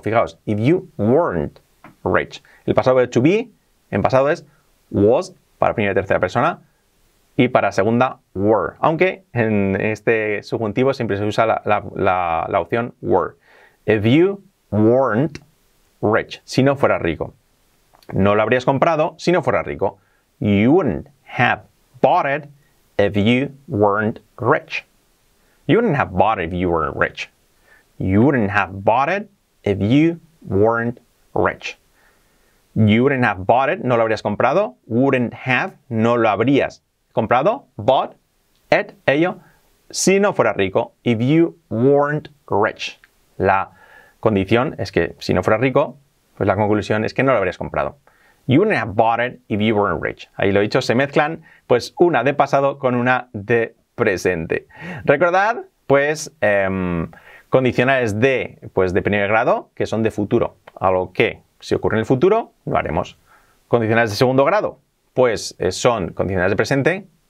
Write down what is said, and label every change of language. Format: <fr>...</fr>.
<en>Fijaos, if you weren't rich.</en> <es>El pasado de to be, en pasado es was, para primera y tercera persona, y para segunda, were. Aunque en este subjuntivo siempre se usa la opción were.</es> <en>If you weren't rich.</en> <es>Si no fueras rico. No lo habrías comprado si no fueras rico.</es> <en>You wouldn't have bought it if you weren't rich. You wouldn't have bought it if you weren't rich. You wouldn't have bought it if you weren't rich. You wouldn't have bought it,</en> <es>no lo habrías comprado.</es> <en>Wouldn't have,</en> <es>no lo habrías comprado.</es> <en>Bought it,</en> <es>ello, si no fuera rico.</es> <en>If you weren't rich.</en> <es>La condición es que si no fuera rico, pues la conclusión es que no lo habrías comprado.</es> <en>You wouldn't have bought it if you weren't rich.</en> <es>Ahí lo he dicho, se mezclan pues una de pasado con una de presente. Recordad, pues, condicionales de primer grado, que son de futuro. Algo que, si ocurre en el futuro, lo haremos. Condicionales de segundo grado, pues son condicionales de presente.</es>